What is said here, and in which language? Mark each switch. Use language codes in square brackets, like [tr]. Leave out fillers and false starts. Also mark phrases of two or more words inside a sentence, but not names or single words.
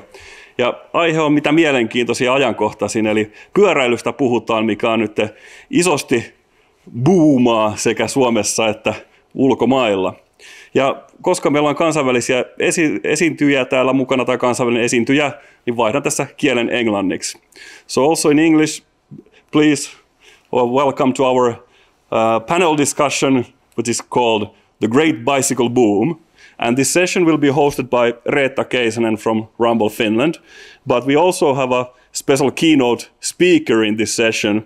[fi] Ja aihe on mitä mielenkiintoisia ajankohtaisin, eli pyöräilystä puhutaan, mikä on nyt isosti boomaa sekä Suomessa että ulkomailla. Ja koska meillä on kansainvälisiä esiintyjiä täällä mukana tai kansainvälinen esiintyjä, niin vaihdan tässä kielen englanniksi. [en] So also in English, please welcome to our panel discussion, which is called The Great Bicycle Boom. And this session will be hosted by Reetta Keisanen from Ramboll, Finland. But we also have a special keynote speaker in this session.